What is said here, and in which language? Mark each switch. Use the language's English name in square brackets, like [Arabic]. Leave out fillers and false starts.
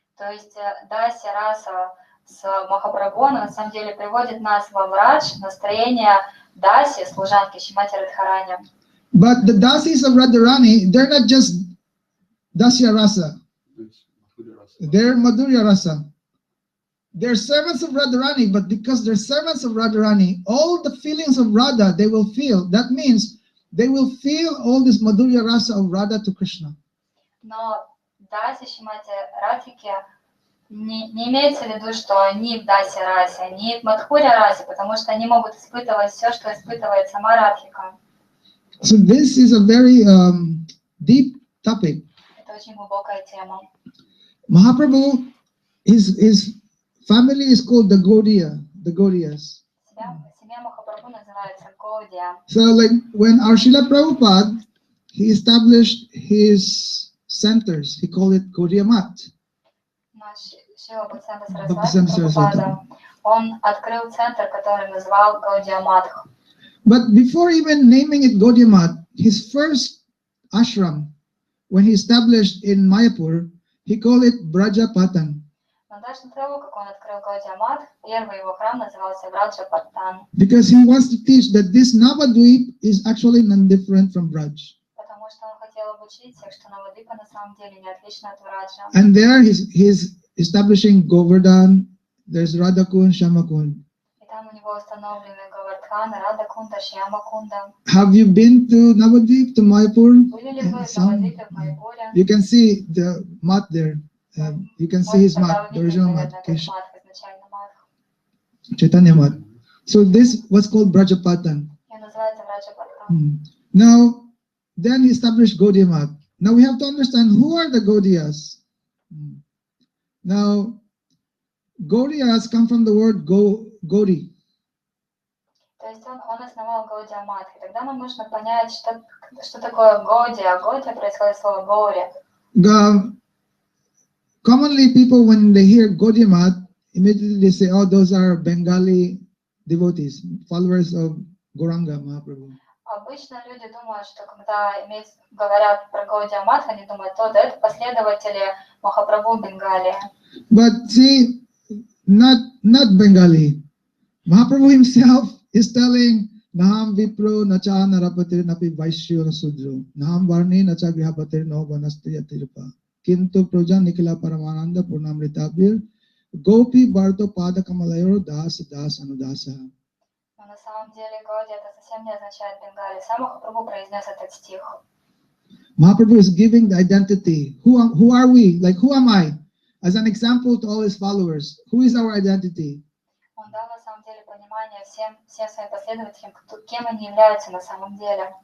[Russian] То есть Дасья раса с Махапрабху, она на самом деле приводит нас во врадж, настроение Даси, служанки Шримати Радхарани. [English] But the dasis of Radharani, they're not just Dasya Rasa. They're Madhurya Rasa. They're servants of Radharani, but because they're servants of Radharani, all the feelings of Radha they will feel. That means they will feel all this Madhurya Rasa of Radha to Krishna. [Russian] Но Даси Шримати Радхики не имеется в виду, что они в Дасе расе, они в Мадхуря расе, потому что они могут испытывать все, что испытывает сама Радхика. [English] So this is a very deep topic. [Russian] Это очень глубокая тема. [English] Mahaprabhu, his family is called the Gaudiyas. [Russian] Семья Махапрабху называется Гаудия. [English] So like when our Srila Prabhupada, he established his centers, he called it Gaudiya Mat. [Russian] Наш Шрила Бхактисиданта Сарасвати Прабхупада, он открыл центр, который назвал Гаудия Матх. [English] But before even naming it Gaudiya Mat, his first ashram, when he established in Mayapur, he called it Brajapatan. [Russian] Но даже до того, как он открыл Гаудия Матх, первый его храм назывался Браджапатан. [English] Because he wants to teach that this Navadvip is actually non-different from Braj. [Russian] Потому что он хотел обучить всех, что Навадвипа на самом деле не отлична от Враджа. [English] And there he's establishing Govardhan, there's Radhakund, Shyamakund. [Russian] И там у него установлены Говардхан, Радакунда, Шьямакунда. [English] Have you been to Navadvip, to Mayapur? [Russian] Были ли вы в Навадвипе, в Майпуре? [English] You can see the mat there. You can see his mat, the original mat, [Russian] изначально Матх. [English] Chaitanya mat. So this was called Brajapatan. [Russian] И называется Браджапатан. [English] Now, then he established Gaudiya Mat. Now we have to understand who are the Gaudiyas. Now, Gaudiyas come from the word Gaudi. [Russian] То есть он основал Гаудия Матх. И тогда нам нужно понять, что такое Гаудия. Гаудия происходит от слова Гаури. [English] Commonly, people, when they hear Gaudiya Mat, immediately they say, oh, those are Bengali devotees, followers of Gauranga Mahaprabhu. [Russian] Обычно люди думают, что когда говорят про Гаудия Матх, они думают, да, это последователи Махапрабху Бенгалии. [English] But see, not Bengali. Mahaprabhu himself is telling, [Sanskrit] Naham Vipro Nacha Narapatir Napi Vaishyo Nasudro, Naham Varni Nacha Grihapatir No Vanastya Tirpa, Kintu Proja Nikila Paramananda Purnamritabir, Gopi Bharto Pada Kamalayor Das Das Anudasa. [Russian] Но на самом деле Гаудия это совсем не означает Бенгалия. Сам Махапрабху произнес этот стих. [English] Mahaprabhu is giving the identity. Who are we? Like, who am I? As an example to all his followers. Who is our identity? [Russian] Он дал на самом деле понимание всем своим последователям, кем они являются на самом деле.